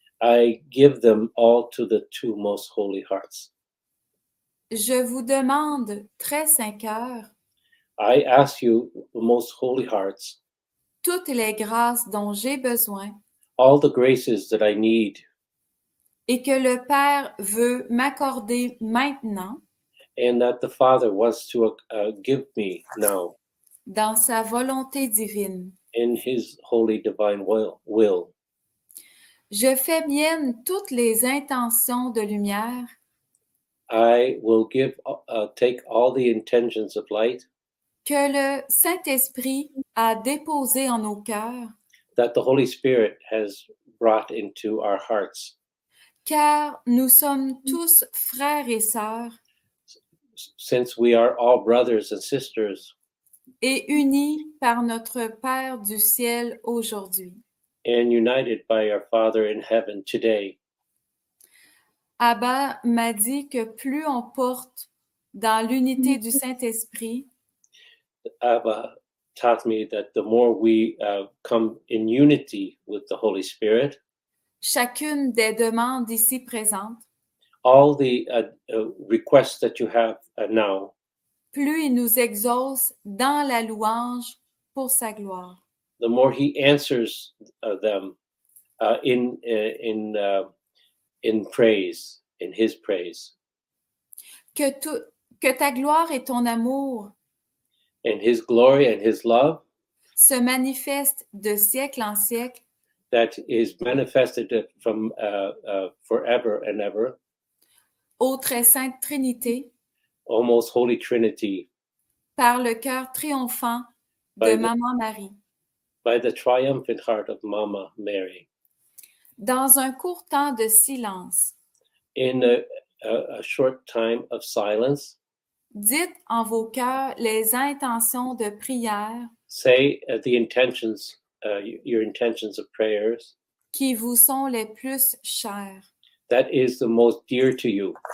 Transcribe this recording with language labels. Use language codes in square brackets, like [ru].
[en] I give them all to the two most holy hearts. [fr] Je vous demande, très saints cœurs, [en] I ask you, most holy hearts, [fr] toutes les grâces dont j'ai besoin [en] all the graces that I need [fr] et que le Père veut m'accorder maintenant [en] and that the Father wants to give me now [fr] dans sa volonté divine. [en] in his holy divine will. [fr] Je fais mienne toutes les intentions de lumière [en] I will take all the intentions of light [fr] que le Saint-Esprit a déposées en nos cœurs, [en] that the Holy Spirit has brought into our hearts, [fr] car nous sommes tous frères et sœurs [en] since we are all brothers and sisters [fr] et unis par notre Père du ciel aujourd'hui. [en] and united by our Father in heaven today. [fr] Abba m'a dit que plus on porte dans l'unité du Saint-Esprit, [en] Abba taught me that the more we come in unity with the Holy Spirit, [fr] chacune des demandes ici présentes [en] all the requests that you have now [fr] plus il nous exauce dans la louange pour sa gloire. [en] the more he answers them in praise, in his praise. [fr] Que ta gloire et ton amour [en] And his glory and his love [fr] se manifestent de siècle en siècle [en] that is manifested from forever and ever, [fr] ô très sainte Trinité, [en] almost Holy Trinity, [fr] par le cœur triomphant [en] By [fr] de [en] the- [fr] Maman Marie. [en] by the triumphant heart of Mama Mary. [fr] Dans un court temps de silence, [en] In a short time of silence, [fr] dites en vos cœurs les intentions de prière [en] say the intentions, your intentions of prayers, [fr] qui vous sont les plus chères. [en] that is the most dear to you.